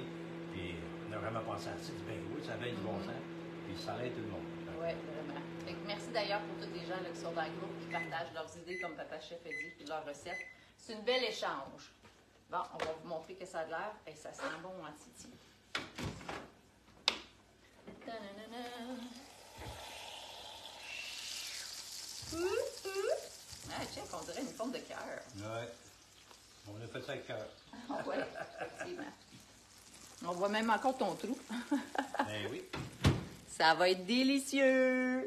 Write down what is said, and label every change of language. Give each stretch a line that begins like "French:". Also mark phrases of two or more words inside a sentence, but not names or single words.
French: Puis on a vraiment pensé à ça. Ben oui, ça va être du bon sens. Puis ça aide tout le monde. Oui, vraiment. Fait que merci d'ailleurs pour tous les gens là, qui sont dans le groupe, qui partagent leurs idées, comme Papa Chef a dit, puis leurs recettes. C'est une belle échange. Bon, on va vous montrer que ça a de l'air. Et ça sent bon en titi. Ta-na-na-na. Ah, check, on dirait une forme de cœur. Oui. On a fait ça avec cœur. Oui, effectivement. On voit même encore ton trou. Ben oui. Ça va être délicieux.